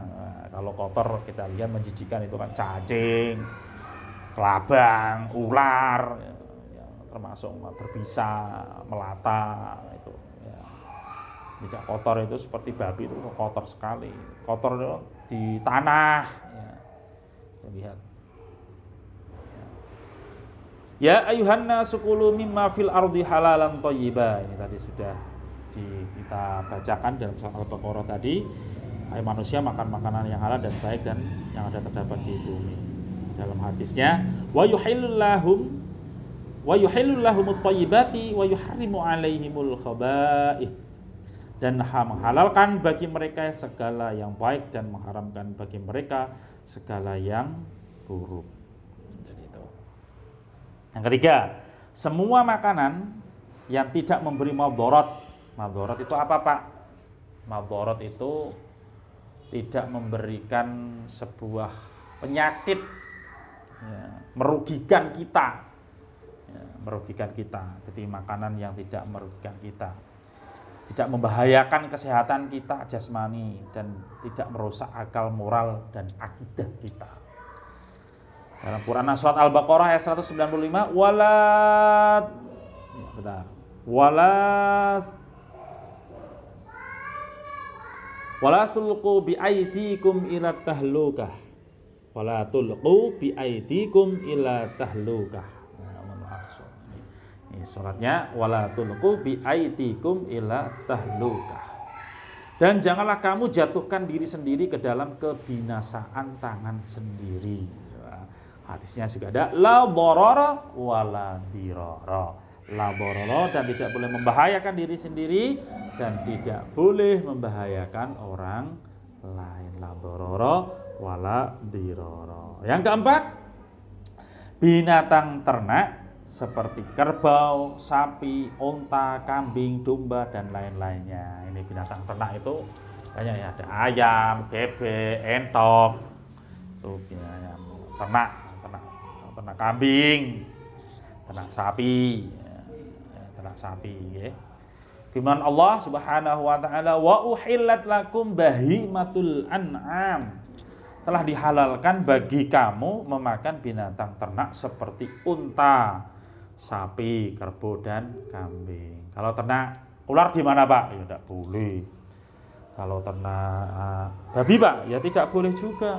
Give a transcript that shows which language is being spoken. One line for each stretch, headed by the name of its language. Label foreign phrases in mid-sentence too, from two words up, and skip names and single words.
Indonesian: Nah, kalau kotor kita lihat, menjijikkan itu kan cacing, kelabang, ular, ya, termasuk berbisa, melata itu. Ya. Tidak kotor itu seperti babi itu kotor sekali. Kotor itu di tanah. Ya. Kita lihat.
Arabic: يا أيها الناس كلوا مما في الأرض حلالا طيبا.
Indonesian: Ini tadi sudah kita bacakan dalam surat Al-Baqarah tadi. Hai manusia, makan makanan yang halal dan baik dan yang ada terdapat di bumi. Dalam hadisnya,
Arabic: ويحل لهم الطيبات ويحرم عليهم الخبائث.
Indonesian: Dan menghalalkan bagi mereka segala yang baik dan mengharamkan bagi mereka segala yang buruk. Jadi itu. Yang ketiga, semua makanan yang tidak memberi madharat. Madharat itu apa, Pak? Madharat itu tidak memberikan sebuah penyakit, ya, merugikan kita. Ya, merugikan kita. Jadi makanan yang tidak merugikan kita, tidak membahayakan kesehatan kita jasmani dan tidak merusak akal moral dan akidah kita. Dalam Quran surat Al-Baqarah ayat 195,
Arabic: ولا تلقوا بأيديكم إلى التهلكة. ولا تلقوا بأيديكم إلى التهلكة.
Indonesian: Ini suratnya,
Arabic: ولا تلقوا بأيديكم إلى التهلكة.
Indonesian: Dan janganlah kamu jatuhkan diri sendiri ke dalam kebinasaan tangan sendiri. Hadisnya juga ada
Arabic: لا ضرر ولا ضرار. لا ضرر,
Indonesian: dan tidak boleh membahayakan diri sendiri dan tidak boleh membahayakan orang lain.
Arabic: لا ضرر ولا ضرار.
Indonesian: Yang keempat, binatang ternak seperti kerbau, sapi, unta, kambing, domba dan lain-lainnya. Ini binatang ternak itu banyak ya, ada ayam, bebek, entok. Itu binatang ternak kambing, ternak sapi, ya. Firman Allah
Arabic: سبحانه وتعالى، وأحلت لكم بهيمة الأنعام.
Indonesian: Telah dihalalkan bagi kamu memakan binatang ternak seperti unta, sapi, kerbau dan kambing. Kalau ternak ular gimana, Pak? Ya tidak boleh. Kalau ternak babi, Pak, ya tidak boleh juga.